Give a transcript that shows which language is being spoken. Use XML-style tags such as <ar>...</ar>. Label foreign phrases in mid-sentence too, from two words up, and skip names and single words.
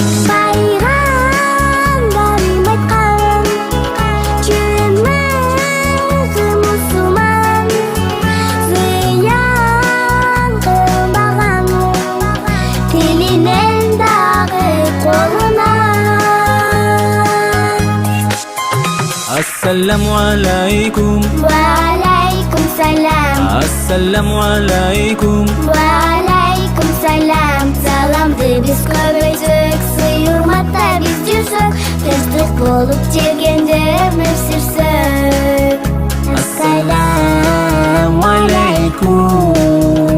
<ky>Пайгамбарым айткан, чыныгы мусулман, зыян кылбаган, тилинен дагы колунан.</ky> <ar>السلام عليكم. وعليكم السلام. السلام عليكم. وعليكم السلام.</ar> <ky>Salamды биз көбөйтсөк, сый-урматта биз жүрсөк, тынчтык болуп жергенде өмүр сүрсөк.</ky> <ar>السلام عليكم.</ar>